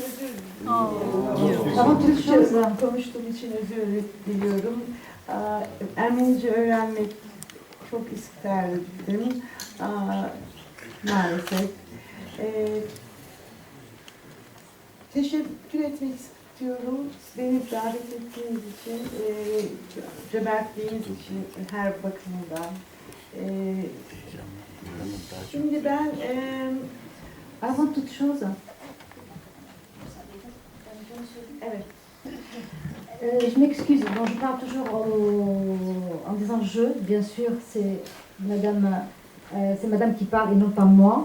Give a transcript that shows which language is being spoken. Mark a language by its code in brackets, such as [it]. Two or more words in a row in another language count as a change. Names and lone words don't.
[fr] Avant toute chose, [tr] konuştuğum için özür diliyorum. Ermenice öğrenmek çok isterdim. Maalesef. Teşekkür etmek istiyorum. Beni davet ettiğiniz için, cömertliğiniz için her bakımdan. Şimdi ben [fr] avant toute chose. [tr] Evet. [fr] Je m'excuse, bon, je parle toujours en disant je, bien sûr, c'est madame qui parle et non pas moi.